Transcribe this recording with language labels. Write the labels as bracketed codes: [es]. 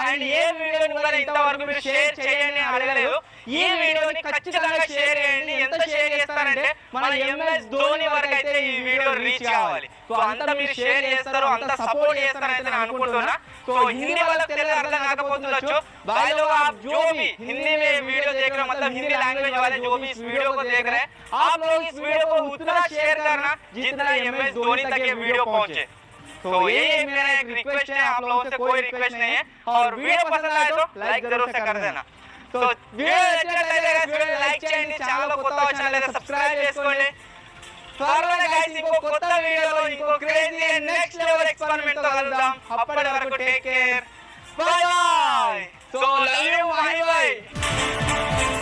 [te] And ఏ వీడియోని కూడా ఇంతవరకు మీరు షేర్ చేయండి అడగలేదు. ఈ వీడియోని ఖచ్చితంగా షేర్ చేయండి. ఎంత షేర్ చేస్తారంటే మన ఎంఎస్ ధోని వరకు అయితే ఈ వీడియో రీచ్ కావాలి. సో అంతా మీరు షేర్ చేస్తారు, అంత సపోర్ట్ చేస్తారని నేను అనుకుంటున్నా. సో हिंदी వాళ్ళకి తెలుగు అర్థం కాకపోతుండొచ్చు. [hi] भाई लोग आप जो भी हिंदी में वीडियो देख रहे हो मतलब हिंदी लैंग्वेज वाले जो भी इस वीडियो को देख रहे हैं आप लोग इस वीडियो को उतना शेयर करना जितना एमएस धोनी तक ये वीडियो पहुंचे. तो यही मेरा एक रिक्वेस्ट है, आप लोगों से कोई रिक्वेस्ट नहीं है. और वीडियो पसंद आए तो लाइक जरूर से कर देना. [te] तो वीडियो నచ్చినట్లయితే वीडियो లైక్ చేయండి. ఛానల్ కొత్త వచ్చినట్లయితే సబ్స్క్రైబ్ చేసుకోండి. త్వరలోనే గైస్ ఇంకో కొత్త వీడియోలో ఇంకో crazy and next level experiment తో కలుద్దాం. అప్పటి వరకు take care, by by. So love you Mahi bye.